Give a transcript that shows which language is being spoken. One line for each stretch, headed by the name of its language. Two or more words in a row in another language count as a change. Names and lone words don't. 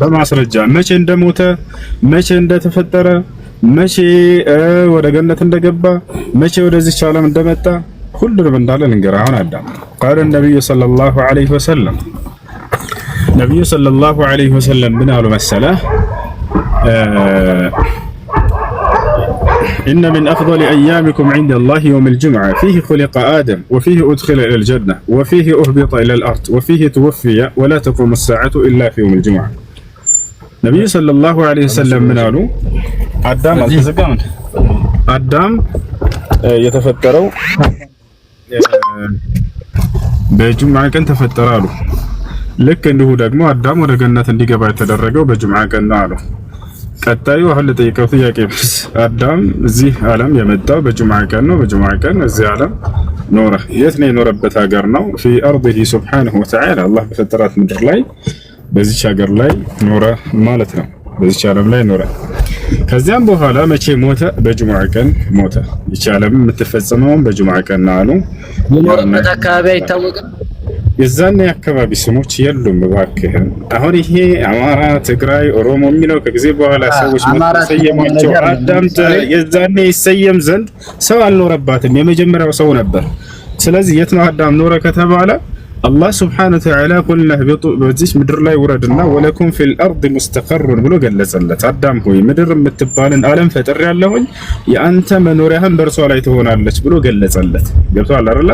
Amharic: በማስረጃ መቼ እንደሞተ፣ መቼ እንደተፈጠረ፣ መቼ ወደ ገነት እንደገባ፣ መቼ ወደዚህ ዓለም እንደመጣ ሁሉንም እንዳለ ልንገርህ። አሁን አዳም ቃል ነብዩ
Arabic: صلى الله عليه وسلم
Amharic: ነብዩ
Arabic: صلى الله عليه وسلم
Amharic: ምን አሉ መሰለህ?
Arabic: إن من أفضل أيامكم عند الله يوم الجمعة فيه خلق آدم وفيه أدخل إلى الجنة وفيه أهبط إلى الأرض وفيه توفي ولا تقوم الساعة إلا في يوم الجمعة. النبي صلى الله عليه وسلم من قالوا آدم يتفكروا
Amharic: በጁምዓ ቀን ተፈጠራሉ። ልክ እንዲሁ ደግሞ አዳም ወደ ገነት እንዲገባ የተደረገው በጁምዓ ቀን ነው አሉ። ቀጣዩ አሁን ለጠየቀው ጥያቄ አዳም እዚህ ዓለም የመጣው በጁምዓ ቀን ነው። በጁምዓ ቀን እዚህ ዓለም ኖረ። የት ነው የኖረበት ሀገር ነው?
Arabic: في ارضه سبحانه وتعالى
Amharic: አላህ በፈጠራት ምድር ላይ በዚች ሀገር ላይ ኖረ ማለት ነው። በዚች ዓለም ላይ ኖረ። ከዚያም በኋላ መቼ ሞተ? በጁምዓ ቀን ሞተ። ይህች ዓለም የምትፈጸመው በጁምዓ ቀን ነው አሉ። የኖረበት አካባቢ አይታወቅም። የዛኔ አካባቢ ስሞች የሉም። እባክህ አሁን ይሄ አማራ፣ ትግራይ፣ ኦሮሞ የሚለው ከጊዜ በኋላ ሰዎች መሰየማቸው አዳምጥ። የዛኔ ይሰየም ዘንድ ሰው አልኖረባትም፣ የመጀመሪያው ሰው ነበር። ስለዚህ የት ነው አዳም ኖረ ከተባለ አላህ
Arabic: سبحانه وتعالى قلنا اهبطوا
Amharic: በዚህ ምድር ላይ ውረድና
Arabic: ولكم في الأرض مستقر
Amharic: ብሎ ገለጸለት። አዳም ሆይ ምድር የምትባልን ዓለም ፈጥሬያለሁኝ የአንተ መኖሪያህን በእርሷ ላይ ትሆናለች ብሎ ገለጸለት። ገብቶሃል አይደል?